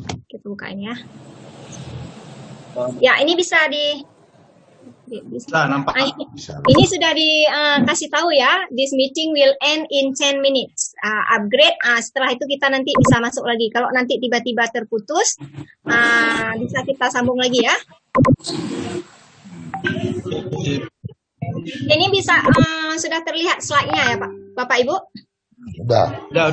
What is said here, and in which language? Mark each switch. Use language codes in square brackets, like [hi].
[id] Kita bukain ya. Ya, ini bisa bisa nampak. Ini sudah dikasih tahu ya. [en] This meeting will end in 10 minutes. Upgrade. [id] Setelah itu kita nanti bisa masuk lagi. Kalau nanti tiba-tiba terputus, bisa kita sambung lagi ya. Ini bisa sudah terlihat slide-nya ya Pak, Bapak Ibu? Udah.